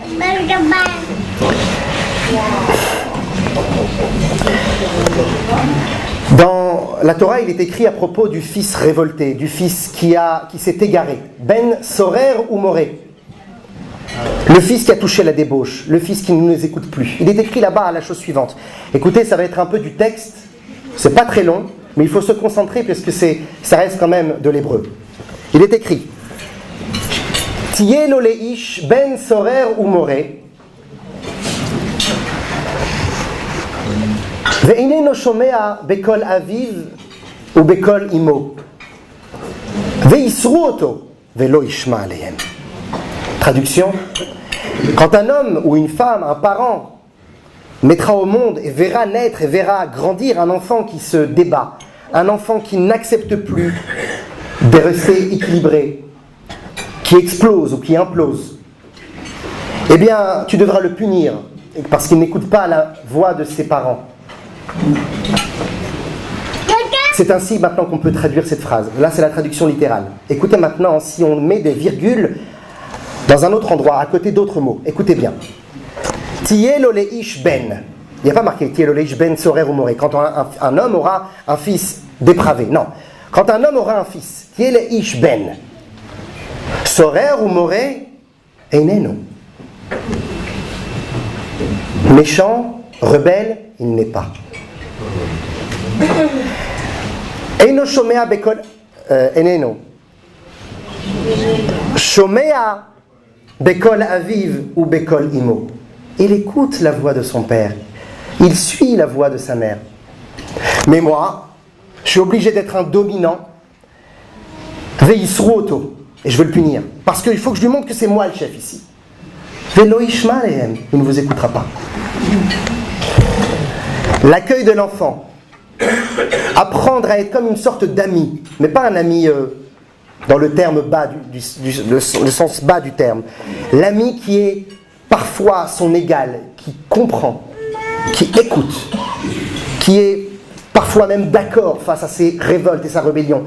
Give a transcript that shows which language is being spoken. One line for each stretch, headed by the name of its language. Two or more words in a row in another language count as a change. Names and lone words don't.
French: Dans la Torah, il est écrit à propos du fils révolté, du fils qui s'est égaré.
Hebrew: בן סורר ומורה.
French: Le fils qui a touché la débauche, le fils qui ne nous écoute plus. Il est écrit là-bas à la chose suivante. Écoutez, ça va être un peu du texte, c'est pas très long, mais il faut se concentrer parce que ça reste quand même de l'hébreu. Il est écrit
Hebrew: יהיה לו לאיש בן סורר ומורה. ואיננו שומע בקול אביו ובקול אמו ויסרו אותו ולא ישמע עליהם.
French: Traduction: quand un homme ou une femme, un parent, mettra au monde et verra naître et verra grandir un enfant qui se débat, un enfant qui n'accepte plus de rester équilibré, qui explose ou qui implose, eh bien tu devras le punir parce qu'il n'écoute pas la voix de ses parents. C'est ainsi maintenant qu'on peut traduire cette phrase. Là, c'est la traduction littérale. Écoutez maintenant, si on met des virgules dans un autre endroit, à côté d'autres mots. Écoutez bien.
Hebrew: יהיה לו לאיש בן.
French: Il n'y a pas marqué
Hebrew: יהיה לו לאיש בן סורר ומורה.
French: Quand un homme aura un fils dépravé. Non. Quand un homme aura un fils,
Hebrew: יהיה לו לאיש בן. סורר ומורה, איננו.
French: Méchant, rebelle, il n'est pas.
Hebrew: אינו שומע בקול איננו. שומע בקול אביו ובקול אמו.
French: Il écoute la voix de son père. Il suit la voix de sa mère. Mais moi, je suis obligé d'être un dominant.
Hebrew: ויסרו אותו.
French: Et je veux le punir. Parce qu'il faut que je lui montre que c'est moi le chef ici.
Hebrew: ולא ישמע להם.
French: Il ne vous écoutera pas. L'accueil de l'enfant, apprendre à être comme une sorte d'ami, mais pas un ami dans le terme bas, le sens bas du terme. L'ami qui est parfois son égal, qui comprend, qui écoute, qui est parfois même d'accord face à ses révoltes et sa rébellion.